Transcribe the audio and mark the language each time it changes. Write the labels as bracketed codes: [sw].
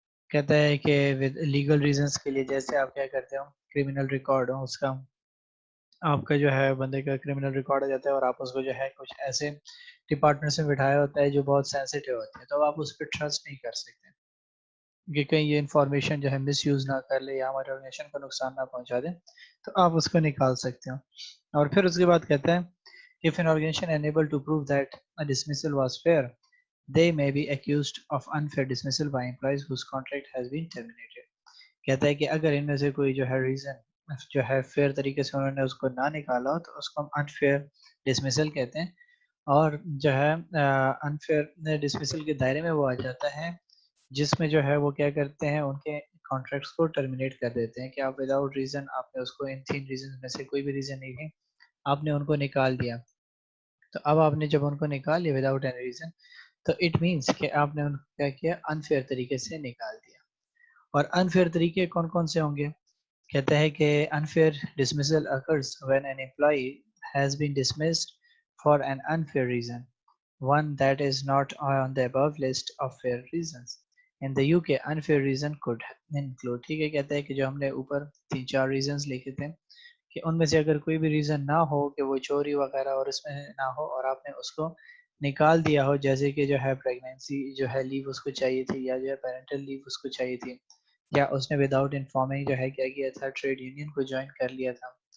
[ur] کہتا ہے کہ لیگل ریزنس کے لیے، جیسے آپ کیا کرتے ہو، کرمنل ریکارڈ ہو اس کا، آپ کا جو ہے بندے کا کرمنل ریکارڈ ہو جاتا ہے اور آپ اس کو جو ہے کچھ ایسے ڈپارٹمنٹ سے بٹھایا ہوتا ہے جو بہت سینسیٹیو ہوتے ہیں، تو آپ اس پہ ٹرسٹ نہیں کر سکتے کہ کہیں یہ انفارمیشن جو ہے مس یوز نہ کر لے یا ہمارے آرگنائزیشن کو نقصان نہ پہنچا دے، تو آپ اس کو نکال سکتے ہو. اور پھر اس کے بعد کہتا ہے [en] if an organization unable to prove that a dismissal was fair, they may be accused of unfair dismissal by employees whose contract has been terminated. [ur] کہتا ہے کہ اگر ان میں سے کوئی جو ہے ریزن جو ہے فیئر طریقے سے انہوں نے اس کو نہ نکالا ہو تو اس کو ہم انفیئر ڈسمسل کہتے ہیں، اور جو ہے انفیئر ڈسمسل کے دائرے میں وہ آ جاتا ہے جس میں جو ہے وہ کیا کرتے ہیں، ان کے کانٹریکٹس کو ٹرمینیٹ کر دیتے ہیں کہ آپ وداؤٹ ریزن، آپ نے اس کو ان 3 ریزن میں سے کوئی بھی ریزن نہیں ہے، آپ نے ان کو نکال دیا. تو اب آپ نے جب ان کو نکال لیا [en] without any reason, [ur] تو اٹ مینس کہ آپ نے ان کو کیا کیا، انفیئر طریقے سے نکال دیا. اور انفیئر طریقے کون کون سے ہوں گے، کہتا ہے کہ [en] unfair dismissal occurs when an employee has been dismissed for an unfair reason, one that is not on the above list of fair reasons. In the UK, unfair reason could include، [ur] ٹھیک ہے، کہتا ہے کہ جو ہم نے اوپر 3-4 reasons لکھے تھے کہ ان میں سے اگر کوئی بھی ریزن نہ ہو کہ وہ چوری وغیرہ اور اس میں نہ ہو اور آپ نے اس کو نکال دیا ہو، جیسے کہ جو ہے پریگنینسی جو ہے لیو اس کو چاہیے تھی، یا جو ہے پیرنٹل لیو اس کو چاہیے تھی، یا اس نے وداؤٹ انفارمنگ جو ہے کیا کیا تھا، ٹریڈ یونین کو جوائن کر لیا تھا،